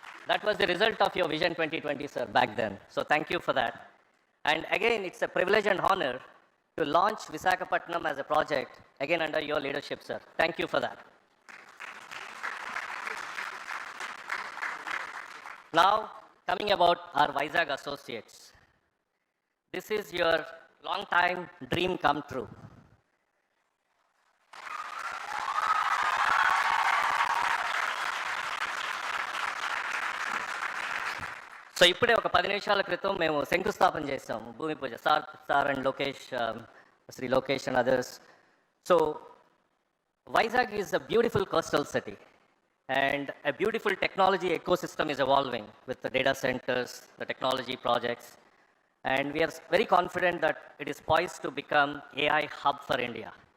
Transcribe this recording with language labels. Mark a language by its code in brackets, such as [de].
[en] That was the result of your vision 2020 sir back then. So thank you for that. And again it's a privilege and honour to launch Visakhapatnam as a project, again under your leadership, sir. Thank you for that. Now, coming about our Vizag associates. This is your long time dream come true. [te] So ఇప్పుడే ఒక 10 నిమిషాల క్రితం మేము శంకుస్థాపన చేసాము, భూమి పూజ. [en] Sir and Lokesh, Shri Lokesh and others. So Vizag is a beautiful coastal city and a beautiful technology ecosystem is evolving with the data centers, the technology projects, and we are very confident that it is poised to become AI hub for India.